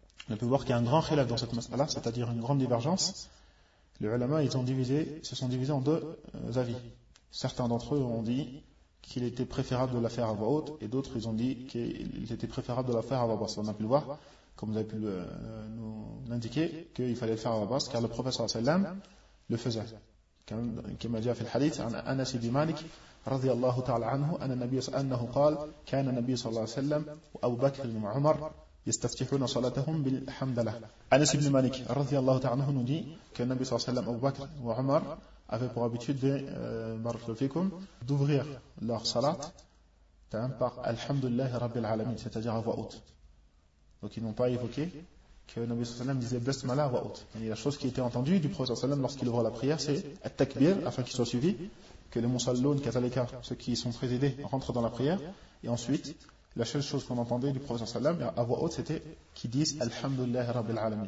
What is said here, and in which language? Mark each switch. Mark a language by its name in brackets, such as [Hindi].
[French] On peut voir qu'il y a un grand khilaf dans cette basmala, c'est-à-dire une grande divergence. Les ulama, ils ont divisé, se sont divisés en deux avis. Certains d'entre eux ont dit qu'il était préférable de la faire à voix haute et d'autres, ils ont dit qu'il était préférable de la faire à voix basse. On a pu le voir, comme vous avez pu nous l'indiquer, qu'il fallait le faire à voix basse, car le prophète sallallahu alayhi wa sallam le faisait. Qui m'a dit à hadith, [Arabic] Anas ibn Malik, رضي الله تعالى عنه أن النبي أنه قال كان النبي صلى الله عليه وسلم وأبو بكر وعمر يستفتحون صلاتهم بالحمد لله. أنس بن مالك رضي الله تعالى عنه نودي كان النبي صلى الله عليه وسلم أبو بكر وعمر [French] avaient pour habitude [Arabic] بارك الله فيكم [French] d'ouvrir leur salat par [Arabic] الحمد لله رب العالمين [French] c'est-à-dire à voix haute. Donc ils n'ont pas évoqué que le Nabi sallam disait basmala à voix haute. Et la chose qui était entendue du prophète sallam lorsqu'il ouvre la prière, c'est at-takbir afin qu'il soit suivi, que les Monsalloun, Kazalika, ceux qui sont présidés, rentrent dans la prière. Et ensuite, la seule chose qu'on entendait du Prophète sallam à voix haute, c'était qu'ils disent [Arabic] Alhamdulillah Rabbil Alamin.